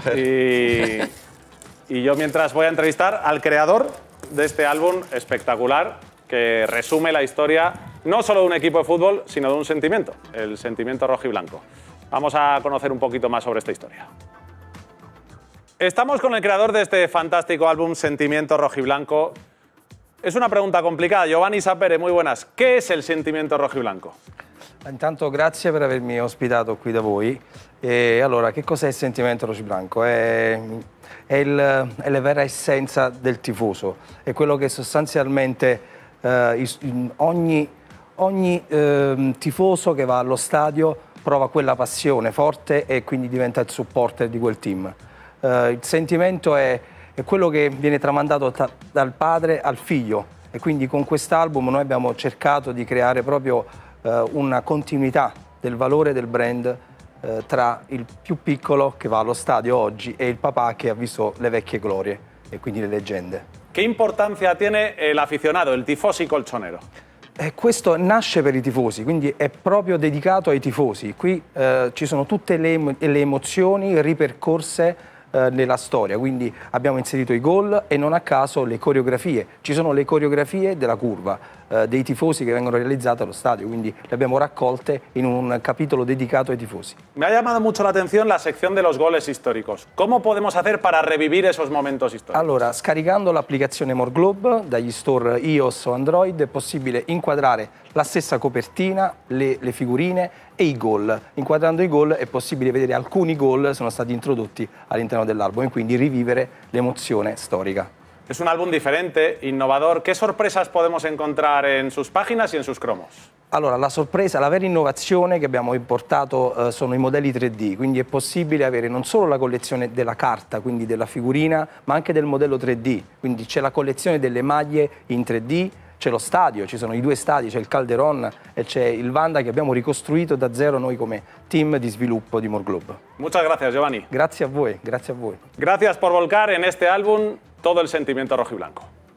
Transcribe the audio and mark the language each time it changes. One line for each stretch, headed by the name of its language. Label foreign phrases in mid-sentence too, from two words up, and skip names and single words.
Spanish: Y yo mientras voy a entrevistar al creador de este álbum espectacular que resume la historia no solo de un equipo de fútbol, sino de un sentimiento, el sentimiento rojiblanco. Vamos a conocer un poquito más sobre esta historia. Estamos con el creador de este fantástico álbum, Sentimiento Rojiblanco. Es una pregunta complicada. Giovanni Sapere, muy buenas. ¿Qué es el sentimiento rojiblanco?
Italian: Intanto grazie per avermi ospitato qui da voi. Allora, che cos'è il sentimento rojiblanco? È la vera essenza del tifoso, è quello che sostanzialmente ogni tifoso che va allo stadio prova quella passione forte e quindi diventa il supporter di quel team. Il sentimento è quello che viene tramandato dal padre al figlio e quindi con quest'album noi abbiamo cercato di creare proprio una continuità del valore del brand tra il più piccolo che va allo stadio oggi e il papà che ha visto le vecchie glorie e quindi le leggende.
Spanish: ¿Qué importancia tiene el aficionado, el tifosi colchonero?
Italian: Questo nasce per i tifosi, quindi è proprio dedicato ai tifosi. Qui ci sono tutte le emozioni ripercorse nella storia, quindi abbiamo inserito i gol e non a caso le coreografie. Ci sono le coreografie della curva, dei tifosi che vengono realizzate allo stadio, quindi le abbiamo raccolte in un capitolo dedicato ai tifosi.
Spanish: Me ha llamado mucho la atención la sección de los goles históricos. ¿Cómo podemos hacer para revivir esos momentos históricos?
Italian: Allora, scaricando l'applicazione More Globe dagli store iOS o Android è possibile inquadrare la stessa copertina, le figurine e i gol. Inquadrando i gol è possibile vedere alcuni gol sono stati introdotti all'interno dell'album e quindi rivivere l'emozione storica.
Spanish: Es un álbum diferente, innovador. ¿Qué sorpresas podemos encontrar en sus páginas y en sus cromos?
Italian: Allora, la sorpresa, la vera innovazione che abbiamo importato sono i modelli 3D, quindi è possibile avere non solo la collezione della carta, quindi della figurina, ma anche del modello 3D. Quindi c'è la collezione delle maglie in 3D, c'è lo stadio, ci sono i due stadi, c'è il Calderon e c'è il Wanda che abbiamo ricostruito da zero noi come team di sviluppo di More Globe.
Spanish: Muchas gracias, Giovanni.
Italian: Grazie a voi, grazie a voi.
Spanish: Gracias por volcar en este álbum todo el sentimiento rojiblanco.